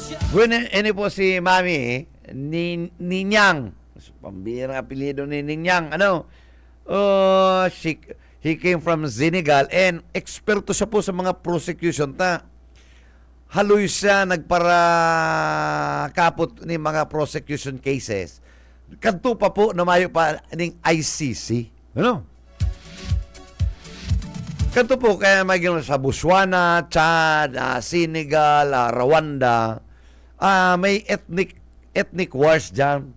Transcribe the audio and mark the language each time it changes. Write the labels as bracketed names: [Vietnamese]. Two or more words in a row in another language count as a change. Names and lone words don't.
[Bikol] Bueno, ini po si Mami, Ninyang. Pambirang apelyido ni Ninyang. [English] He came from Senegal [Bikol] and eksperto siya po sa mga prosecution haloy siya nagpara kapot ni mga [English] prosecution cases. [Bikol] Kadto pa po namayo pa ning ICC. Kadto po kaya maging sa Botswana, Chad, Senegal, Rwanda, may ethnic wars diyan.